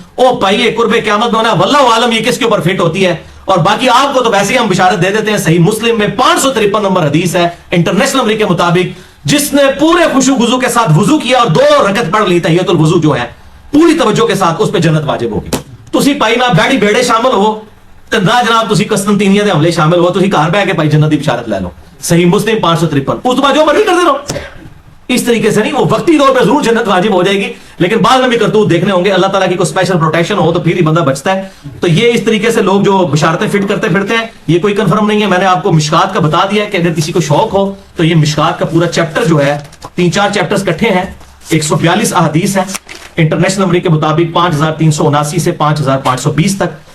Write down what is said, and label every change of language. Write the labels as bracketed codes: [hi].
[ur] او بھائی یہ قرب قیامت میں ہونا ہے, واللہ عالم یہ کس کے اوپر فٹ ہوتی ہے. اور باقی آپ کو تو ویسے ہی ہم بشارت دے دیتے ہیں, صحیح مسلم میں 553 نمبر حدیث ہے انٹرنیشنل نمبر کے مطابق, جس نے پورے خشوع وضو کے ساتھ وضو کیا اور 2 رکعت پڑھ لی تحیۃ الوضو جو ہے پوری توجہ کے ساتھ, اس پہ جنت واجب ہوگی. [pa] تسی پائی نہ بیڑی بیڑے شامل ہو تے نہ جناب تسی قسطنطینیہ دے حملے شامل ہو, تسی گھر بیٹھ کے پائی جنت دی بشارت لے لو. [ur] صحیح مسلم 553, اس بعد جو مرضی کرتے رہو. اس طریقے سے نہیں, وہ وقتی طور پہ ضرور جنت واجب ہو جائے گی, لیکن بعد میں بھی کرتوت دیکھنے ہوں گے. اللہ تعالیٰ کی کوئی اسپیشل پروٹیکشن ہو تو پھر ہی بندہ بچتا ہے. تو یہ اس طریقے سے لوگ جو بشارتیں فٹ کرتے پھرتے ہیں, یہ کوئی کنفرم نہیں ہے. میں نے آپ کو مشکات کا بتا دیا کہ اگر کسی کو شوق ہو تو یہ مشکات کا پورا چیپٹر جو ہے 3-4 چیپٹرز اکٹھے ہیں, 142 احادیث ہیں انٹرنیشنل نمبر کے مطابق 5379 سے 5520 تک.